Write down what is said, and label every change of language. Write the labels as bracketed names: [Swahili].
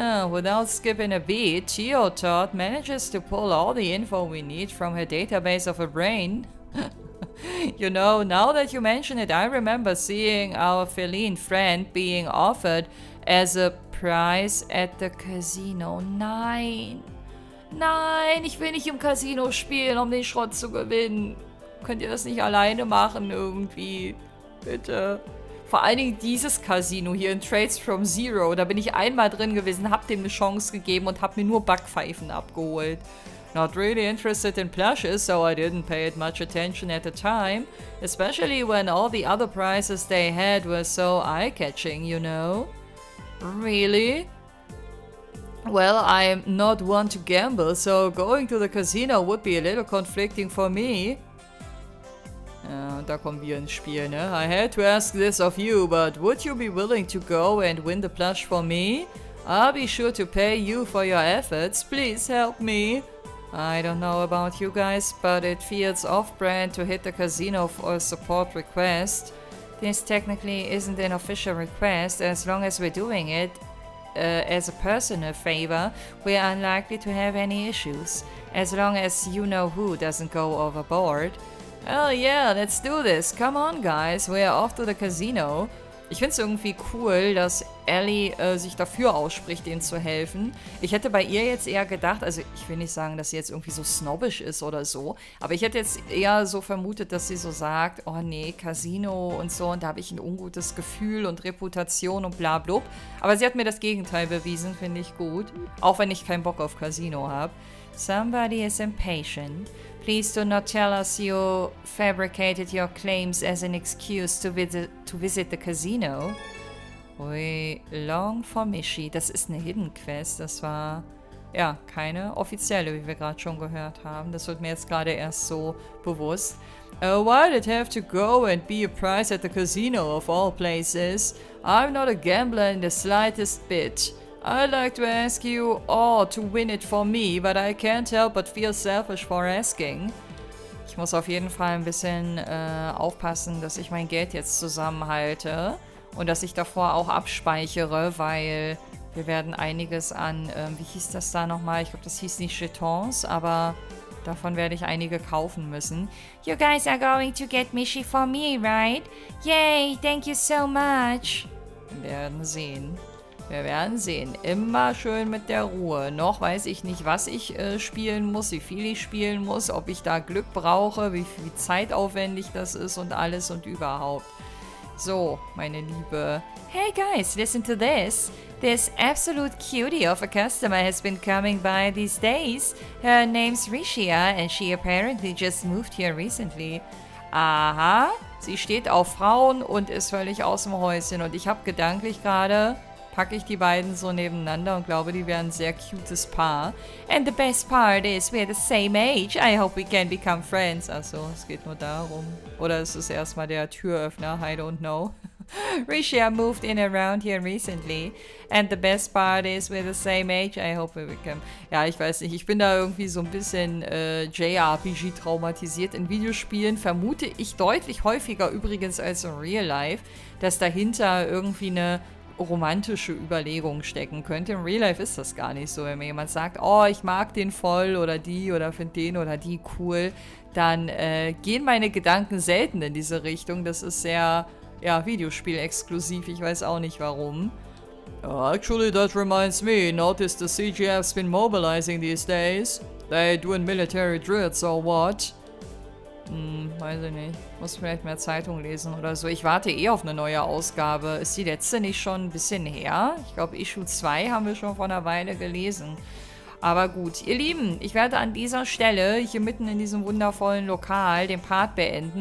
[English] Without skipping a beat, Tio Todd manages to pull all the info we need from her database of her brain. You know, now that you mention it, I remember seeing our feline friend being offered as a prize at the casino. [German] Nein! Nein, ich will nicht im Casino spielen, um den Schrott zu gewinnen. Könnt ihr das nicht alleine machen irgendwie? Bitte. Vor allen Dingen dieses Casino hier in Trades from Zero. Da bin ich einmal drin gewesen, hab dem eine Chance gegeben und hab mir nur Backpfeifen abgeholt. [English] Not really interested in plushes, so I didn't pay it much attention at the time, especially when all the other prizes they had were so eye-catching, you know? Really? Well, I'm not one to gamble, so going to the casino would be a little conflicting for me. [German] Da kommen wir ins Spiel, ne? [English] I had to ask this of you, but would you be willing to go and win the plush for me? I'll be sure to pay you for your efforts. Please help me. I don't know about you guys, but it feels off-brand to hit the casino for a support request. This technically isn't an official request. As long as we're doing it, as a personal favor, we're unlikely to have any issues. As long as you know who doesn't go overboard. Hell yeah, let's do this. Come on, guys. We're off to the casino. [German] Ich finde es irgendwie cool, dass Ellie sich dafür ausspricht, denen zu helfen. Ich hätte bei ihr jetzt eher gedacht, also ich will nicht sagen, dass sie jetzt irgendwie so snobbisch ist oder so, aber ich hätte jetzt eher so vermutet, dass sie so sagt, oh nee, Casino und so, und da habe ich ein ungutes Gefühl und Reputation und bla blub. Aber sie hat mir das Gegenteil bewiesen, finde ich gut. Auch wenn ich keinen Bock auf Casino habe. [English] Somebody is impatient. Please do not tell us you fabricated your claims as an excuse to visit the casino. Ui, long for Mishi. [German] Das ist eine Hidden Quest. Das war, ja, keine offizielle, wie wir gerade schon gehört haben. Das wird mir jetzt gerade erst so bewusst. [English] Why did it have to go and be a prize at the casino of all places? I'm not a gambler in the slightest bit. I'd like to ask you all to win it for me, but I can't help but feel selfish for asking. [German] Ich muss auf jeden Fall ein bisschen aufpassen, dass ich mein Geld jetzt zusammenhalte und dass ich davor auch abspeichere, weil wir werden einiges an, wie hieß das da nochmal? Ich glaube, das hieß nicht Jetons, aber davon werde ich einige kaufen müssen. [English] You guys are going to get Mishi for me, right? Yay, thank you so much. [German] Wir werden sehen. Wir werden sehen. Immer schön mit der Ruhe. Noch weiß ich nicht, was ich spielen muss, wie viel ich spielen muss, ob ich da Glück brauche, wie viel zeitaufwendig das ist und alles und überhaupt. So, meine Liebe. [English] Hey guys, listen to this. This absolute cutie of a customer has been coming by these days. Her name's Rishia and she apparently just moved here recently. [German] Aha, sie steht auf Frauen und ist völlig aus dem Häuschen. Und ich habe gedanklich gerade, packe ich die beiden so nebeneinander und glaube, die wären ein sehr cutes Paar. [English] And the best part is we're the same age. I hope we can become friends. [German] Achso, es geht nur darum. Oder ist es erstmal der Türöffner? [English] I don't know. Rishia moved in around here recently. And the best part is we're the same age. I hope we become... [German] Ja, ich weiß nicht. Ich bin da irgendwie so ein bisschen JRPG traumatisiert. In Videospielen vermute ich deutlich häufiger übrigens als in Real Life, dass dahinter irgendwie eine romantische Überlegung stecken könnte. Im Real Life ist das gar nicht so. Wenn mir jemand sagt, oh, ich mag den voll oder finde den oder die cool, dann gehen meine Gedanken selten in diese Richtung. Das ist sehr, ja, Videospiel-exklusiv. Ich weiß auch nicht warum. [English] Actually, that reminds me. Notice the CGF's been mobilizing these days. They doing military drills or what? [German] Weiß ich nicht. Muss vielleicht mehr Zeitung lesen oder so. Ich warte eh auf eine neue Ausgabe. Ist die letzte nicht schon ein bisschen her? Ich glaube, Issue 2 haben wir schon vor einer Weile gelesen. Aber gut, ihr Lieben, ich werde an dieser Stelle hier mitten in diesem wundervollen Lokal den Part beenden.